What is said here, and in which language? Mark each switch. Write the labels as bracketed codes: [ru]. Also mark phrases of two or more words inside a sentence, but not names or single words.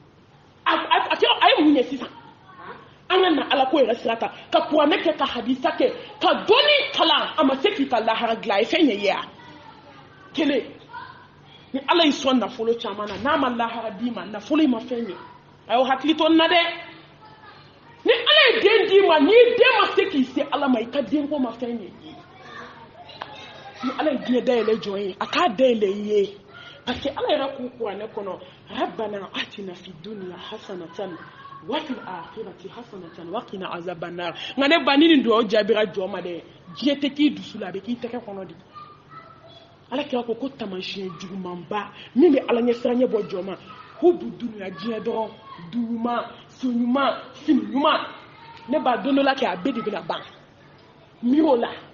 [bm] a ye mun ɲɛ sisan an ka na ala ko yɛrɛ sira kan ka kuranɛ kɛ ka hadisa kɛ ka dɔɔnin kalan a ma se k'i ka lahara dilan a ye fɛn ɲɛ ye a kelen ni ala y'i sɔn nafolo caman na n'a ma lahara d'i ma nafolo ma fɛn ye a y'o hakili to na dɛ ni ala ye den d'i ma n'i den ma se k'i se ala ma i ka denko ma fɛn ye ni ala ye diɲɛ dayɛlɛ jɔn ye a k'a dayɛlɛ i ye parce que ala yɛrɛ k'u kuranɛ kɔnɔ [ar] ربنا آتنا في الدنيا حسنة وفي الآخرة حسنة وقنا عذاب النار [bm] nka ne ba ni nin dugawu jaabira jɔn ma dɛ diɲɛ tɛ k'i dusu la a bɛ k'i tɛgɛ kɔnɔ de ala kira ko taamasiyɛn jugumanba min bɛ ala ɲɛ siran ɲɛ bɔ jɔn ma [ar] حب الدنيا [bm] diɲɛ dɔrɔn duuma so ɲuman fini ɲuman ne b'a don dɔ la kɛ a bɛɛ de bɛna ban miiri o la